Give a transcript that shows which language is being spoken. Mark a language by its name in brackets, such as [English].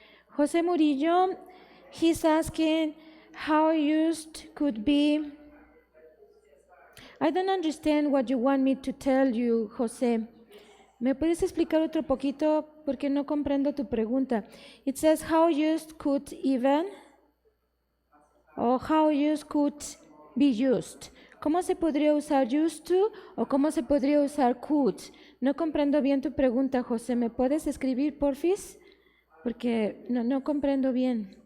[English] Jose Murillo, he's asking how used could be. I don't understand what you want me to tell you, Jose. [Spanish] ¿Me puedes explicar otro poquito? Porque no comprendo tu pregunta. [English] It says how used could even, or how used could be used. [Spanish] ¿Cómo se podría usar used to o cómo se podría usar could? No comprendo bien tu pregunta, José. ¿Me puedes escribir, porfis? Porque no comprendo bien.